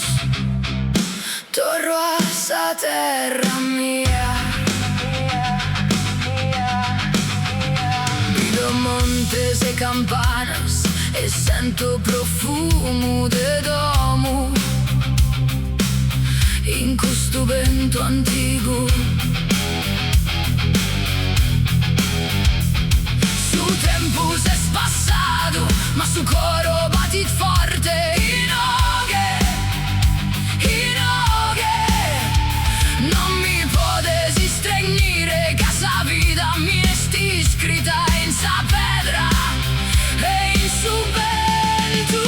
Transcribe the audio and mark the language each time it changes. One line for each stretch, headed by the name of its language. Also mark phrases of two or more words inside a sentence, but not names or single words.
Sardinian: Torro a esa terra mía. Vedo montes e campanas e
Italian: sento profumo
Sardinian: de domo
Italian: in questo vento antico.
Sardinian: Su tempus es passado, ma su coro batit forte. Non mi podes estregnire, che sa vida mi esti escrita en sa pedra e in su vento.